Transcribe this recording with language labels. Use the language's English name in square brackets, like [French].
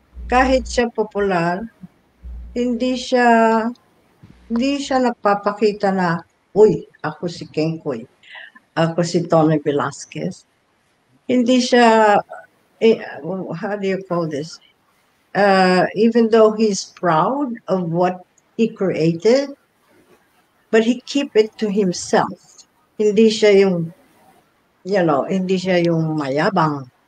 [Filipino] kahit siya popular, hindi siya nagpapakita na, uy, ako si Kengkoy, ako si Tony Velasquez. Hindi siya, [English] how do you call this? Even though he's proud of what he created, but he keep it to himself. [Filipino] Hindi siya yung, hindi siya yung mayabang.